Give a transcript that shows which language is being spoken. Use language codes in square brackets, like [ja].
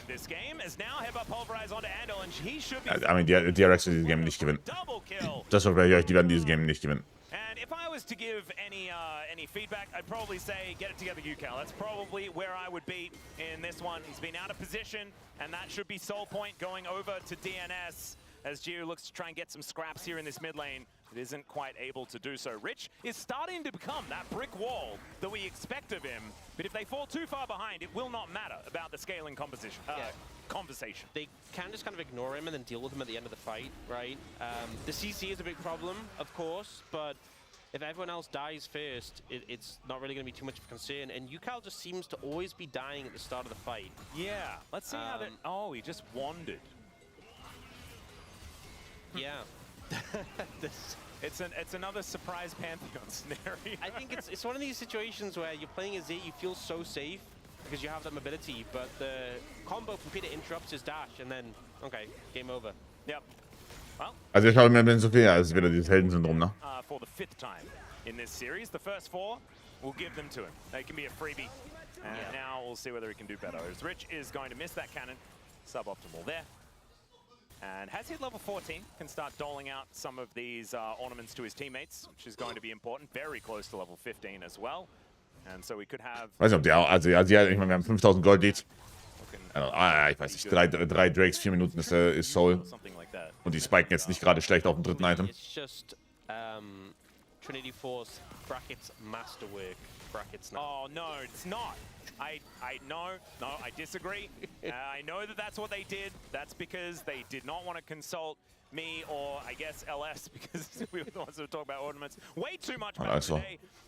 [en] This game is now Heba pulverized onto Andal, and he should be. [de] I mean, DRX wird dieses Game nicht gewinnen. Das verspreche ich euch, die werden dieses Game nicht gewinnen. [en] And if I was to give any feedback, I'd probably say get it together, Yukal. That's probably where I would be in this one. He's been out of position, and that should be Soul Point going over to DNS as Jiwoo looks to try and get some scraps here in this mid lane. It isn't quite able to do so. Rich is starting to become that brick wall that we expect of him, but if they fall too far behind, it will not matter about the scaling conversation. They can just kind of ignore him and then deal with him at the end of the fight, right? The CC is a big problem, of course, but if everyone else dies first, it's not really going to be too much of a concern. And Yukal just seems to always be dying at the start of the fight. Yeah, let's see how that... Oh, he just wandered. Yeah. It's another surprise Pantheon scenario. I think it's one of these situations where you're playing a Z, you feel so safe because you have that mobility, but the combo from Peter interrupts his dash, and then, okay, game over. Yep. Well, [de] also ich habe mir bin so viel, es ist wieder dieses Heldensyndrom, ne? [en] For the 5th time in this series, the first 4 we'll give them to him. They can be a freebie, and now we'll see whether he can do better. As Rich is going to miss that cannon, suboptimal there. And has hit level 14, can start doling out some of these ornaments to his teammates, which is going to be important. Very close to level 15 as well. And so we could have... [de] Weiß nicht, ob der, also ja, ich meine, wir haben 5000 Gold Leads. Ich weiß nicht, drei Drakes, 4 Minuten ist Soul. Und die spiken jetzt nicht gerade schlecht auf dem dritten Item. [en] Trinity Force brackets masterwork brackets now. Oh no, it's not. I disagree. I know that that's what they did. That's because they did not want to consult me or I guess LS because we were the ones who were talking about ornaments way too much back today.